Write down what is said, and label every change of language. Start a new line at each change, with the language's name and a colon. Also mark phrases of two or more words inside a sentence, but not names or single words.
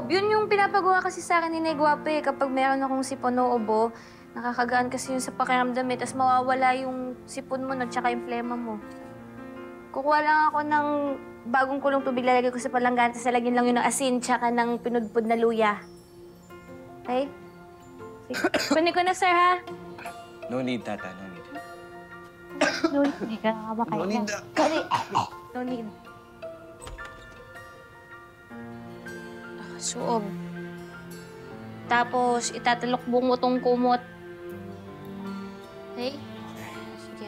Filipino: Yun yung pinapagawa kasi sa akin ni Negwape. Kapag meron akong sipon o ubo, nakakagaan kasi yun sa pakiramdam eh. Tapos mawawala yung sipon mo at saka yung flema mo. Kukuha lang ako ng bagong kulong tubig, lalagay ko sa palanggan, tapos lalagyan lang yun ng asin tsaka ng pinudpud na luya. Okay? Kunin ko na, sir, ha?
English: No need, Tata. No need. No need.
Filipino: Hindi ka nakakabakay.
English: No need. No need.
Filipino: Suob. Tapos, itatalokbong mo tong kumot. Okay? Sige.